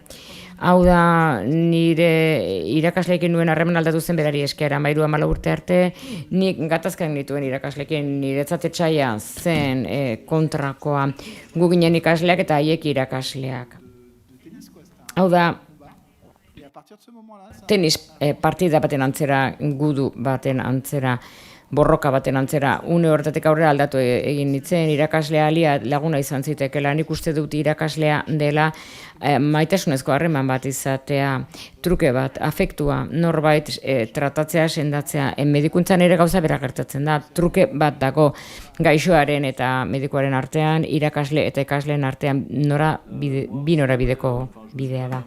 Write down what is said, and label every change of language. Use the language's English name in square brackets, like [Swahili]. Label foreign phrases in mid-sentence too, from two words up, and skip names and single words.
[Basque] Hau da, nire irakasleekin nuen harreman aldatu zen berari esker, 13 urte arte, nik gatazkak nituen irakasleekin, niretzat etsaia zen kontrakoa, gu ginen ikasleak eta haiek irakasleak. Hau da, [French] partir de ce moment-là, ça... [Basque] tenis partida baten antzera, gudu baten antzera, borroka baten antzera, une horretatik aurrera aldatu egin nintzen, irakaslea alia laguna izan zitekela, nik uste dut irakaslea dela maitasunezko harreman bat izatea, truke bat, afektua, norbait tratatzea, sendatzea, medikuntzan ere gauza bera gertatzen da, truke bat dago gaixoaren eta medikuaren artean, irakasle eta ikasleen artean bi norabideko bidea da.